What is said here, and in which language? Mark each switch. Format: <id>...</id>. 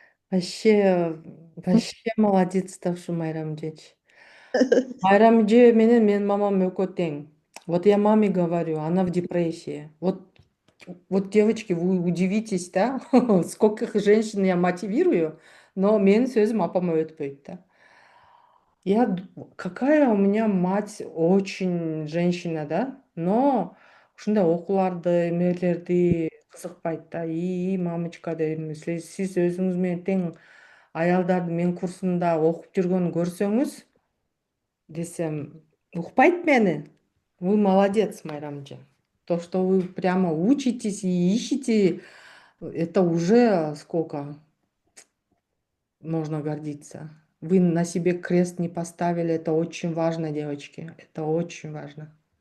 <ky>Вообще молодец ушу Майрам эжечи. Майрам эже менен менин мамам экөө тең.</ky> <ru>Вот я маме говорю, она в депрессии. Вот девочки, вы удивитесь, да, сколько женщин я мотивирую, но</ru> <ky>менин сөзүм апама өтпөйт да.</ky> <ru>Какая у меня мать очень женщина, да, но</ru> <ky>ушундай окууларды, эмелерди кызыкпайт да. Мамочка дейм, сиз өзүңүз менен тең аялдарды менин курсумда окуп жүргөнүн көрсөңүз десем, укпайт мени.</ky> <ru>Вы молодец, Майрам эже. То, что вы прямо учитесь и ищете, это уже сколько можно гордиться. Вы на себе крест не поставили, это очень важно, девочки, это очень важно.</ru>